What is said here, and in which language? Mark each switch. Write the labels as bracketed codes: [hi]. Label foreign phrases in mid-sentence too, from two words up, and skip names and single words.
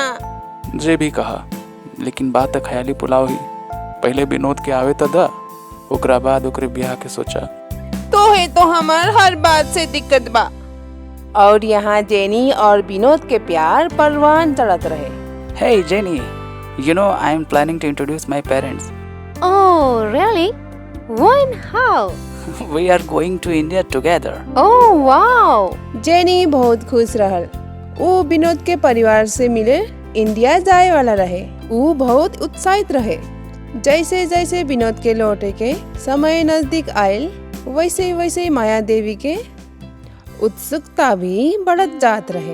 [bho] जे भी कहा, लेकिन बात तो ख्याली पुलाव ही। पहले विनोद के आवे तो दा, ओकरा बाद ओकरे ब्याह के सोचा। तो है तो हमार हर बात से दिक्कत बा। और यहाँ जेनी और विनोद के प्यार परवान चढ़त रहे। [en] Hey Jenny, you know I am planning to introduce my parents. Oh, really? When? How? We are going to India together. Oh, wow! [bho] जेनी बहुत खुश रहल। वो विनोद के परिवार से मिले इंडिया जाए वाला रहे। वो बहुत उत्साहित रहे। जैसे जैसे विनोद के लौटे के समय नजदीक आयल, वैसे वैसे माया देवी के उत्सुकता भी बढ़त जात रहे।